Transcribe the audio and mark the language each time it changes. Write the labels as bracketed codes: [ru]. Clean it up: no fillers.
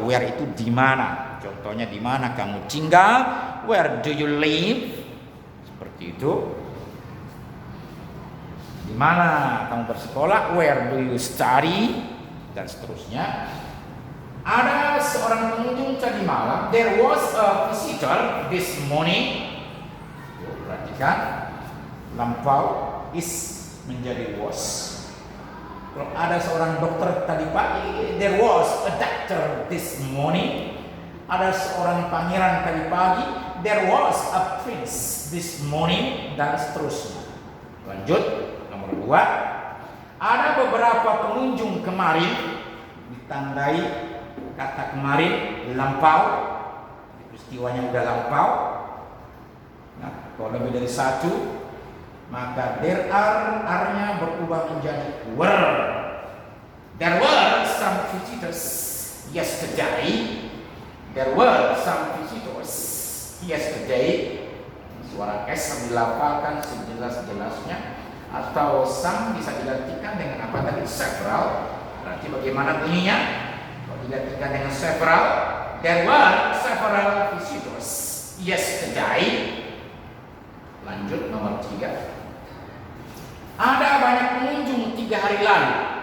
[id] Where itu di mana? Contohnya di mana kamu tinggal? [en] Where do you live? [id] Seperti itu. Di mana kamu bersekolah? [en] Where do you study? [id] Dan seterusnya. Ada seorang pengunjung tadi malam. [en] There was a visitor this morning. [id] Perhatikan, lampau is menjadi was. Kalau ada seorang dokter tadi pagi, [en] there was a doctor this morning. [id] Ada seorang pangeran tadi pagi, [en] there was a prince this morning, [id] dan seterusnya. Lanjut, nomor 2. Ada beberapa pengunjung kemarin, ditandai kata kemarin lampau, peristiwanya udah lampau. Nah, kalau lebih dari satu, maka there are-nya berubah menjadi were. [en] There were some visitors yesterday. There were some visitors yesterday. [id] Suara S yang dilafalkan sejelas-jelasnya. atau some bisa digantikan dengan apa tadi? Several. Berarti bagaimana bunyinya? Kalau digantikan dengan [en] several, there were several visitors yesterday. [id] Lanjut nomor 3. Ada banyak pengunjung 3 hari lalu.